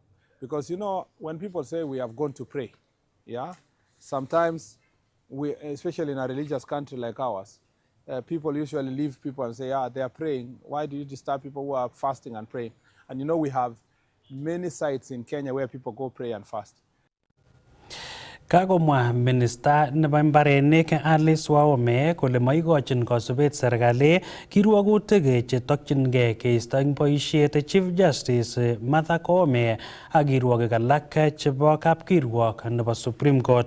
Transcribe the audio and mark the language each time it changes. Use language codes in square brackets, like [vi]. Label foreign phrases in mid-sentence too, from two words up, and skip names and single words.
[en] Because, you know, when people say we have gone to pray, yeah, sometimes we, especially in a religious country like ours, people usually leave people and say, they are praying. Why do you disturb people who are fasting and praying? And you know, we have many sites in Kenya where people go pray and fast. [kln] Kakomwa minista nebo mbarenik Alice Wahome kole maikochin kosubet serikali kirwogutik chetokyingei keisto eng boisiet Chief Justice Martha Koome ak kirwogik alak chebo kapkirwok nebo Supreme Court.